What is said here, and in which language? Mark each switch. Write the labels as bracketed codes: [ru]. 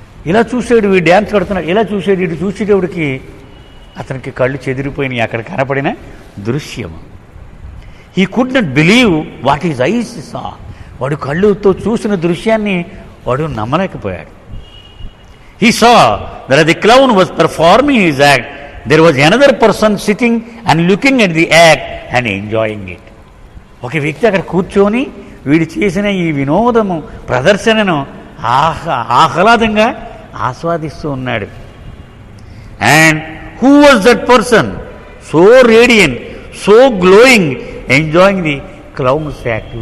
[te] ఇలా చూసాడు, వీడు డ్యాన్స్ కడుతున్నాడు, ఇలా చూసాడు, ఇటు చూసేటప్పటికి అతనికి కళ్ళు చెదిరిపోయినాయి అక్కడ కనపడిన దృశ్యం. [en] He could not believe what his eyes saw. [te] వాడు కళ్ళుతో చూసిన దృశ్యాన్ని వాడు నమ్మలేకపోయాడు. [en] He saw that the clown was performing his act. There was another person sitting and looking at the act and enjoying it. [te] ఒక వ్యక్తి అక్కడ కూర్చొని వీడు చేసిన ఈ వినోదము ప్రదర్శనను ఆహ్లాదంగా ఆస్వాదిస్తూ ఉన్నాడు. [en] And who was that person so radiant, so glowing, enjoying the clown's act.